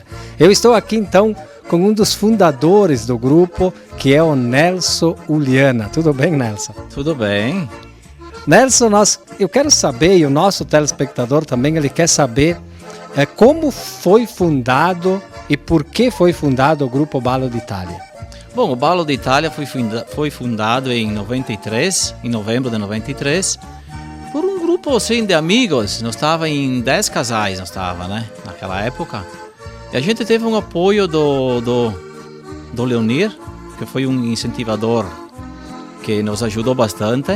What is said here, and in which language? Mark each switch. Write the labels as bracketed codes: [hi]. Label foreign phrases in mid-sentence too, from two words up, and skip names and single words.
[pt] Eu estou aqui então com um dos fundadores do grupo, que é o Nelson Uliana. Tudo bem, Nelson? Tudo bem. Nelson, eu quero saber, e o nosso telespectador também, ele quer saber como foi fundado e por que foi fundado o grupo Ballo d'Italia. Bom, o Ballo d'Italia foi fundado em novembro de 93, por um grupo assim, de amigos. Nós estávamos em 10 casais, naquela época. E a gente teve um apoio do Leonir, que foi um incentivador que nos ajudou bastante.